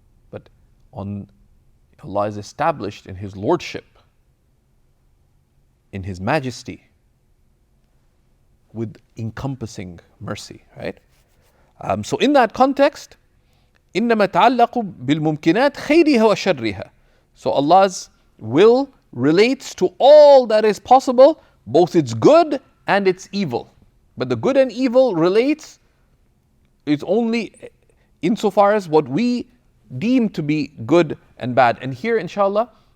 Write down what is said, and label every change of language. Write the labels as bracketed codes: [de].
[en] But Allah is established in His lordship, in His majesty, with encompassing mercy, right? So in that context, [ar] إِنَّمَا تَعَلَّقُ بِالْمُمْكِنَاتِ خَيْرِهَا وَشَرِّهَا. [en] So Allah's will relates to all that is possible, both its good and its evil. But the good and evil relates, it's only insofar as what we deem to be good and bad. And here, inshallah,